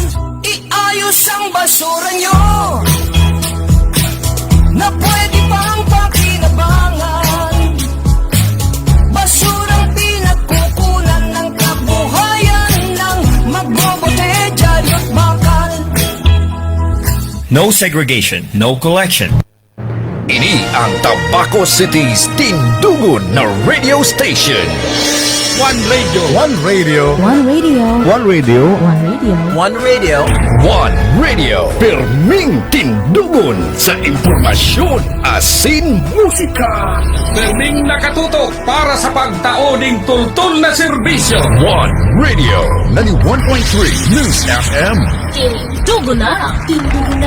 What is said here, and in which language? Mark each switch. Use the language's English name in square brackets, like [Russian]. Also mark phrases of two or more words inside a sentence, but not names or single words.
[Filipino] Iayos ang basura nyo na pwede pang pakinabangan. Basurang pinagkukunan ng kabuhayan ng magbobote, dyaryo at bakal. [English] No segregation, no collection. [Bikol] Ini ang Tabaco City's tindugon na radio station. [English] One radio. One radio. One radio. One radio. One radio. One radio. One radio. [Bikol] Perming tindugon sa impormasyon asin musika. Perming nakatutok para sa pagtaoning tultol na serbisyo. [English] One radio. 91.3 News FM. [Bikol] Tindugo na! Tindugo na!